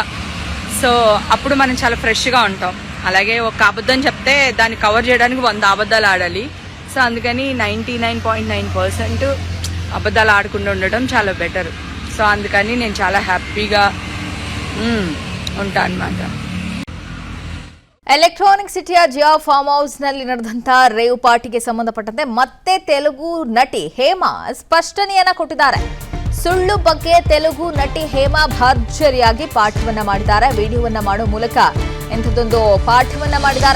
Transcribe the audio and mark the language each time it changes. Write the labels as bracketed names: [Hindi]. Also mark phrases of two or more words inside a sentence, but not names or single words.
[Telugu] సో అప్పుడు మనం చాలా ఫ్రెష్గా ఉంటాం. అలాగే ఒక అబద్ధం చెప్తే దాన్ని కవర్ చేయడానికి 100 అబద్ధాలు ఆడాలి. సో అందుకని 99.9% అబద్ధాలు ఆడకుండా ఉండడం చాలా బెటర్. సో అందుకని నేను చాలా హ్యాపీగా ఉంటాను అన్నమాట. [Kannada] ಎಲೆಕ್ಟ್ರಾನಿಕ್ ಸಿಟಿಯ ಜಿಯಾ ಫಾರ್ಮ್ ಹೌಸ್ ನಲ್ಲಿ ನಡೆದಂತ ರೇವ್ ಪಾರ್ಟಿಗೆ ಸಂಬಂಧಪಟ್ಟಂತೆ ಮತ್ತೆ ತೆಲುಗು ನಟಿ ಹೇಮಾ ಸ್ಪಷ್ಟನೆಯನ್ನ ಕೊಟ್ಟಿದ್ದಾರೆ. ಸುಳ್ಳು ಬಗ್ಗೆ ತೆಲುಗು ನಟಿ ಹೇಮಾ ಭರ್ಜರಿಯಾಗಿ ಪಾಠವನ್ನ ಮಾಡಿದ್ದಾರೆ. ವಿಡಿಯೋವನ್ನ ಮಾಡೋ ಮೂಲಕ ಇಂಥದ್ದೊಂದು ಪಾಠವನ್ನ ಮಾಡಿದ್ದಾರೆ.